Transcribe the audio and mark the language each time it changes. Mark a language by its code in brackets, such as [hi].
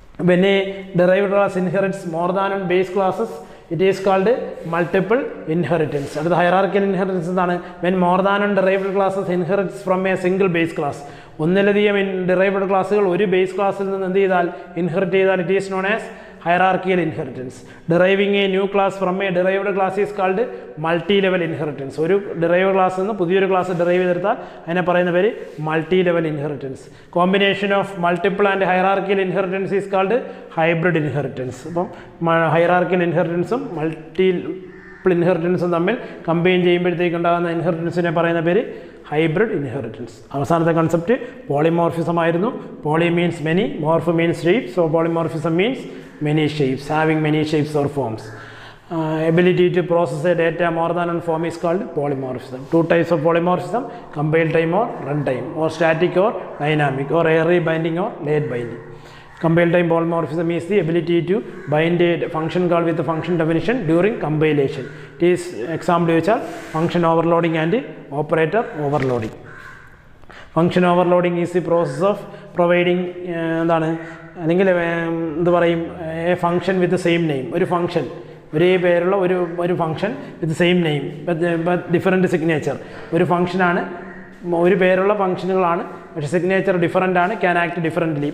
[en] When a derived class inherits more than one base classes, it is called multiple inheritance. [ml] അടുത്ത hierarchical inheritance എന്താണ്? [en] When more than and derived classes inherits from a single base class. [ml] ഒന്നിലധികം derived ക്ലാസ്സുകൾ ഒരു base ക്ലാസ്സിൽ നിന്ന് എന്ത് ചെയ്താൽ inherit ചെയ്താൽ [en] it is known as [ml] hierarchical inheritance. [en] Deriving a new class from a derived class is called multi-level inheritance. [ml] ഒരു derived class നിന്ന് പുതിയൊരു ക്ലാസ് ഡെറൈവ് ചെയ്തെടുത്താൽ അതിനെ പറയുന്ന പേര് multi level inheritance. [en] Combination of multiple and hierarchical inheritance is called hybrid inheritance. [ml] അപ്പം hierarchical ഇൻഹെറിറ്റൻസും multiple ഇൻഹെറിറ്റൻസും തമ്മിൽ combine ചെയ്യുമ്പോഴത്തേക്ക് ഉണ്ടാകുന്ന ഇൻഹെറിറ്റൻസിനെ പറയുന്ന പേര് ഹൈബ്രിഡ് ഇൻഹെറിറ്റൻസ്. അവസാനത്തെ കൺസെപ്റ്റ് പോളിമോർഫിസം ആയിരുന്നു. [en] Poly means many, morph means shape. So polymorphism means many shapes, having many shapes or forms. Ability to process a data more than one form is called polymorphism. Two types of polymorphism: compile time or runtime, or static or dynamic, or array binding or late binding. Compile time polymorphism is the ability to bind a function call with the function definition during compilation. It is example which are function overloading and operator overloading. Function overloading is the process of providing [ml] എന്താണ് അല്ലെങ്കിൽ എന്ത് പറയും [en] A function with same name. [ml] ഒരു function ഒരേ പേരുള്ള ഒരു function [en] With same name but different signature. [ml] ഒരു ഫംഗ്ഷനാണ്, ഒരു പേരുള്ള ഫംഗ്ഷനുകളാണ്, പക്ഷേ സിഗ്നേച്ചർ ഡിഫറൻ്റ് ആണ്, [en] Can act differently.